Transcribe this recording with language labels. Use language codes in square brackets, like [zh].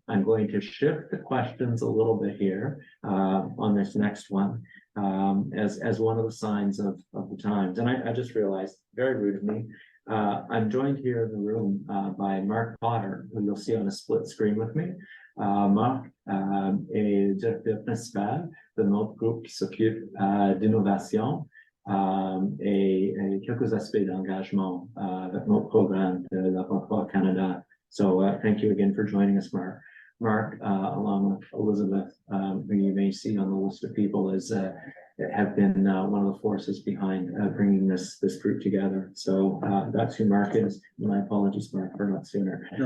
[en] I'm going to shift the questions a little bit here on this next one as one of the signs of the times. And I just realized, very rude of me, I'm joined here in the room by Mark Potter, who you'll see on a split screen with me. [fr] Marc est directeur principal de notre groupe qui s'occupe d'innovation et quelques aspects d'engagement avec notre programme de Laboratoire Canada. [en] So thank you again for joining us, Mark. Mark, along with Elizabeth, who you may see on the list of people, is have been one of the forces behind bringing this group together. So that's who Mark is. My apologies, Mark, for not sooner.